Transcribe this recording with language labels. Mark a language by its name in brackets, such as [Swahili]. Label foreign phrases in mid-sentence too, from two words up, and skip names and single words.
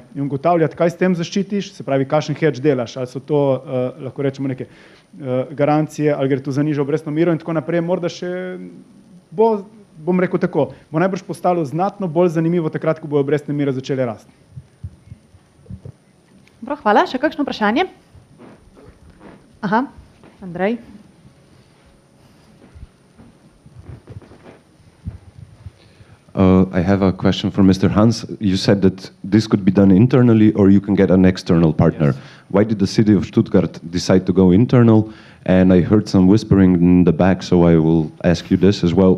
[Slovenian] In ugotavljati, kaj s tem zaščitiš, se pravi, kakšen hedge delaš, ali so to, lahko rečemo, neke garancije, ali gre tu za nižjo obrestno mero in tako naprej, morda še bo, bom rekel tako, bo najbrž postalo znatno bolj zanimivo takrat, ko bojo obrestne mere začele rasti. Dobro, hvala. Še kakšno vprašanje? Aha, Andrej. [English] I have a question for Mr. Hans. You said that this could be done internally or you can get an external partner. Yes. Why did the city of Stuttgart decide to go internal? And I heard some whispering in the back, so I will ask you this as well.